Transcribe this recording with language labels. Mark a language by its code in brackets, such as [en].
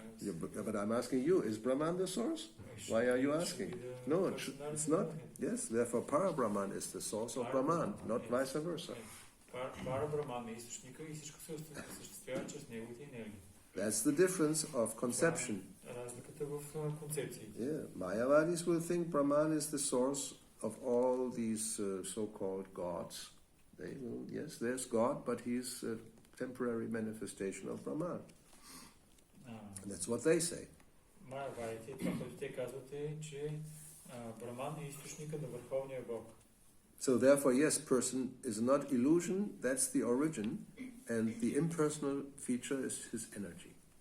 [en] Yeah, but I'm asking you, is Brahman the source? Why are you asking? No, it's not. Yes, therefore Parabrahman is the source of Brahman, not vice versa. [bg] Парабраман е източника и всичко се осъществява чрез неговите енергии. [en] That's the difference of conception. [bg] Разликата в концепциите. [en] Yeah, Mayavadis will think Brahman is the source of all these so-called gods. They will, yes, there's God, but he's a temporary manifestation of Brahman. And that's what they say. [bg] Майавадите, това, което те казват е, че Браман е източника на Върховния Бог. [en] So therefore, yes, person is not illusion, that's the origin, and the impersonal feature is his energy.